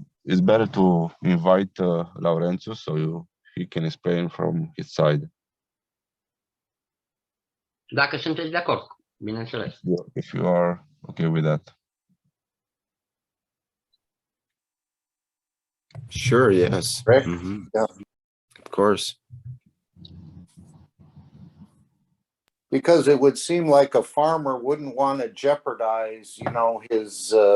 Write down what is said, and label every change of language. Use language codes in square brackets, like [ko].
[en] It's better to invite Laurențiu so he can explain from his side. [ro] Dacă sunteți de acord, bineînțeles. [en] If you are okay with that. Sure, yes. Right? Mhm. Yeah. Of course. Because it would seem like a farmer wouldn't want to jeopardize, his